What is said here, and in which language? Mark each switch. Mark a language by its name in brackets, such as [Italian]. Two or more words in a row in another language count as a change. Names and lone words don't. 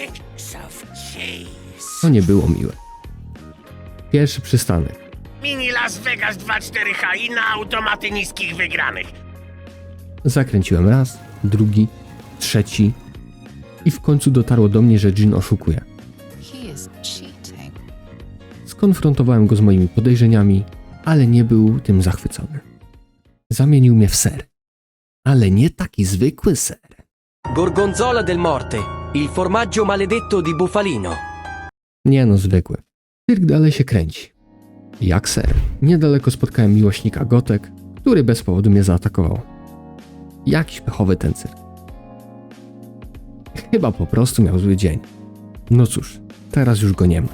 [Polish] To nie było miłe. Pierwszy przystanek. Mini Las Vegas 2.4H i na automaty niskich wygranych. Zakręciłem raz, drugi, trzeci i w końcu dotarło do mnie, że Jin oszukuje. [English] He is cheating. [Polish] Skonfrontowałem go z moimi podejrzeniami, ale nie był tym zachwycony. Zamienił mnie w ser. Ale nie taki zwykły ser. [Italian] Gorgonzola del Morte, il formaggio maledetto di Bufalino. [Polish] Nie no, zwykły. Cyrk dalej się kręci. Jak ser. Niedaleko spotkałem miłośnika gotek, który bez powodu mnie zaatakował. Jakiś pechowy ten cyrk. Chyba po prostu miał zły dzień. No cóż, teraz już go nie ma.